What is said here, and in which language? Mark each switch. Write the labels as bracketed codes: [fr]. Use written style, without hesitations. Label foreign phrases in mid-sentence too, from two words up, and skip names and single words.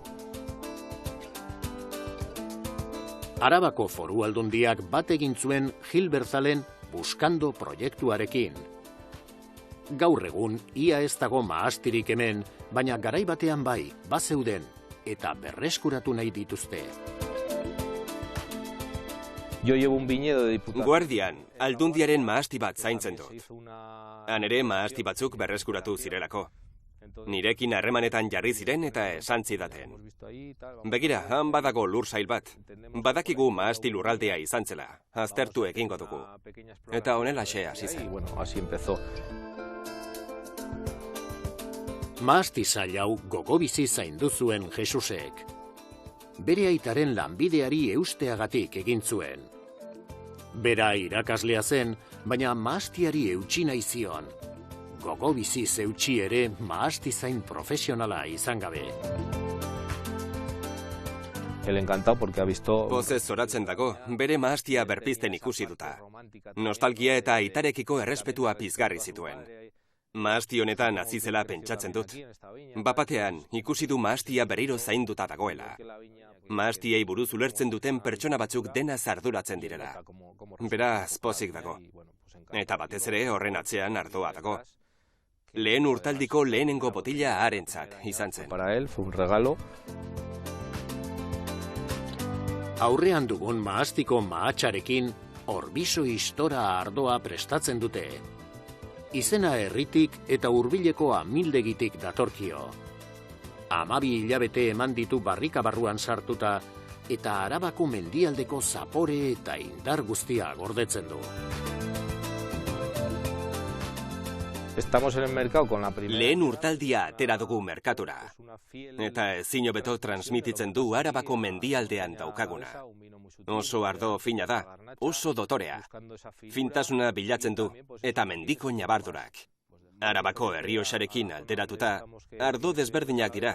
[eu] Arabako Foru Aldundiak bat egin zuen Gil Berzalen Buskando proiektuarekin. Gaur egun, ia ez dago mahastirik hemen, baina garai batean bai, bazeuden, eta berreskuratu nahi dituzte. [es] Yo llevo un viñedo de diputado. [eu] Guardian, Aldundiaren mahasti bat zaintzen dut. Han ere mahasti batzuk berreskuratu zirelako. Nirekin harremanetan jarri ziren eta esan zidaten. Begira, han badago lur sail bat. Badakigu mahasti lurraldea izan zela. Aztertu egingo dugu. Eta honelaxe hasi zen. Mahasti sail hau gogobizi zaindu zuen Jesusek. Bere aitaren lanbideari eusteagatik egin zuen. Bera irakaslea zen, baina mahastiari eutsi nahi zion. Gogobizi zeutsi ere mahastizain profesionala izan gabe. [es] El encantado porque ha visto... [eu] Pozez zoratzen dago, bere mahastia berpizten ikusi duta. Nostalgia eta aitarekiko errespetua pizgarri zituen. Mahasti honetan azizela pentsatzen dut. Bapatean, ikusi du mahastia berriro zainduta dagoela. Mahastiei buruz ulertzen duten pertsona batzuk dena arduratzen direla. Beraz, pozik dago. Eta batez ere horren atzean ardoa dago. Lehen urtaldiko lehenengo botila harentzat izan zen. [es] Para él fue un regalo. [eu] Aurrean dugun mahastiko mahatsarekin Orbiso istora ardoa prestatzen dute. Izena herritik eta hurbileko amildegitik datorkio. 12 hilabete eman ditu barrika barruan sartuta eta Arabako mendialdeko zapore eta indar guztia gordetzen du. [es] Estamos en el mercado con la primera... [eu] Lehen urtaldia atera dugu merkatura. Eta ezin hobeto transmititzen du Arabako mendialdean daukaguna. Oso ardo fina da, oso dotorea. Fintasuna bilatzen du, eta mendiko nabardurak. Arabako Errioxarekin alderatuta, ardo desberdinak dira.